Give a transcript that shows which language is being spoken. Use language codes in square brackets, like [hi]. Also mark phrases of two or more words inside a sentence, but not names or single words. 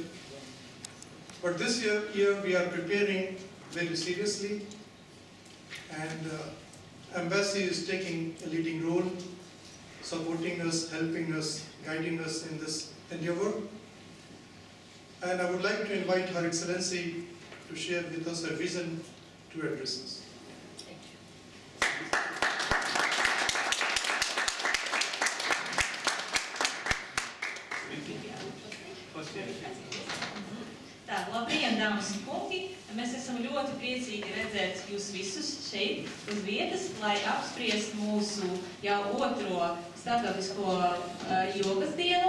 [en] But this year we are preparing very seriously, and Embassy is taking a leading role, supporting us, helping us, guiding us in this endeavor. And I would like to invite Her Excellency to share with us her vision to address us. [lv] Tā, labdien, dāmas un kungi! Mēs esam ļoti priecīgi redzēt jūs visus šeit uz vietas, lai apspriest mūsu jau otro starptautisko jogas dienu.